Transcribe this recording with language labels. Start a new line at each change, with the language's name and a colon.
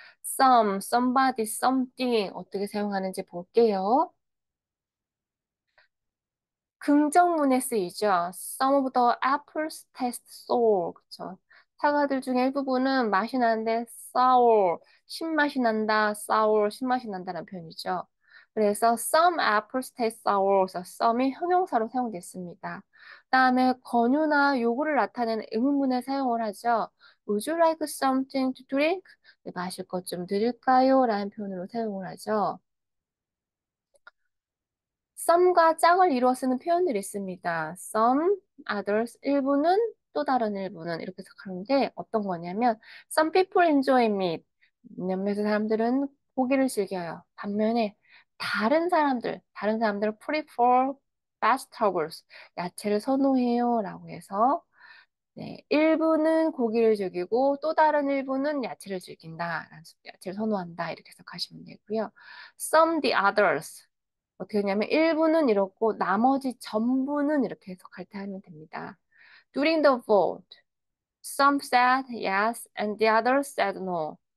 English: some, somebody, something
Korean: 어떻게 사용하는지 볼게요. 긍정문에 쓰이죠.
English: Some of the apples taste sour.
Korean: 그쵸? 사과들 중에 일부분은 맛이 나는데 sour, 신맛이 난다, sour, 신맛이 난다는 표현이죠. 그래서
English: some apples taste sour.
Korean: 그래서 some이 형용사로 사용됐습니다. 그다음에 권유나 요구를 나타내는 의문문에 사용을 하죠.
English: Would you like something to drink?
Korean: 네, 마실 것 좀 드릴까요? 라는 표현으로 사용을 하죠. some과 짝을 이루어 쓰는 표현들이 있습니다. some, others, 일부는 또 다른 일부는 이렇게 해석하는데 어떤 거냐면
English: some people enjoy meat.
Korean: 몇몇 사람들은 고기를 즐겨요. 반면에 다른 사람들은
English: prefer vegetables.
Korean: 야채를 선호해요. 라고 해서 네, 일부는 고기를 즐기고 또 다른 일부는 야채를 즐긴다. 야채를 선호한다. 이렇게 해석하시면 되고요.
English: Some the others.
Korean: 어떻게 하냐면 일부는 이렇고 나머지 전부는 이렇게 해석할 때 하면 됩니다.
English: During the vote, some said yes and the others said no.